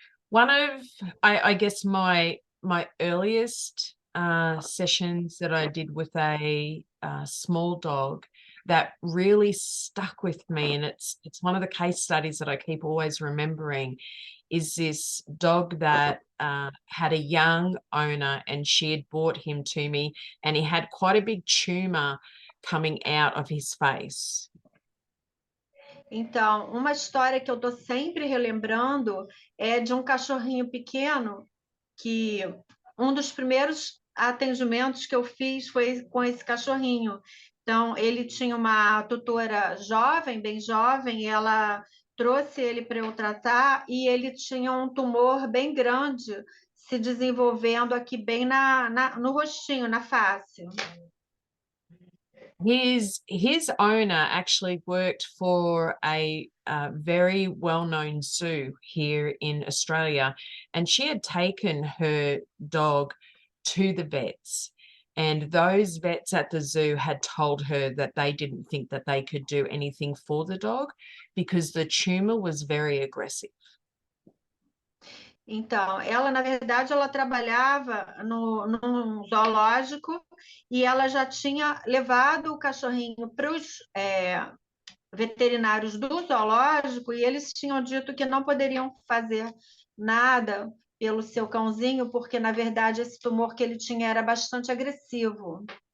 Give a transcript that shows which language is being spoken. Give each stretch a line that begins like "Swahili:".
English: One of, I guess, my earliest sessions that I did with a small dog that really stuck with me, and it's one of the case studies that I keep always remembering, is this dog that had a young owner, and she had brought him to me, and he had quite a big tumor coming out of his face.
Portuguese: Então, uma história que eu estou sempre relembrando é de um cachorrinho pequeno que um dos primeiros atendimentos que eu fiz foi com esse cachorrinho. Então, ele tinha uma tutora jovem, bem jovem, e ela trouxe ele para eu tratar, e ele tinha um tumor bem grande se desenvolvendo aqui bem no rostinho, na face.
English: His owner actually worked for a very well-known zoo here in Australia, and she had taken her dog to the vets, and those vets at the zoo had told her that they didn't think that they could do anything for the dog because the tumor was very aggressive.
Portuguese: Então, ela, na verdade, ela trabalhava num zoológico e ela já tinha levado o cachorrinho para os veterinários do zoológico e eles tinham dito que não poderiam fazer nada pelo seu cãozinho, porque, na verdade, esse tumor que ele tinha era bastante agressivo.